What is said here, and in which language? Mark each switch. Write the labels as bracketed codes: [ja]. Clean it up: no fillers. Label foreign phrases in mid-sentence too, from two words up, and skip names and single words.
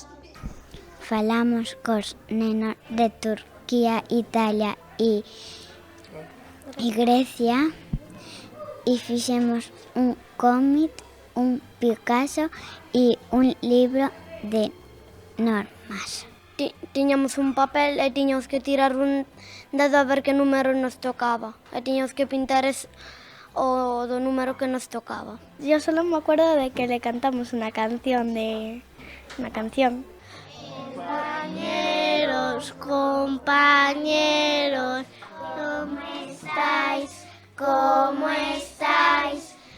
[gl] Falamos cos nenos de Turquía, Italia e Grecia, e fixemos un cómic, un Picasso e un libro de normas. Tiñamos un papel e tiñamos que tirar un dedo a ver que número nos tocaba. E tiñamos que pintar o do número que nos tocaba. [es] Yo solo me acuerdo de que le cantamos una canción. Compañeros, compañeros, ¿cómo estáis? ¿Cómo estáis?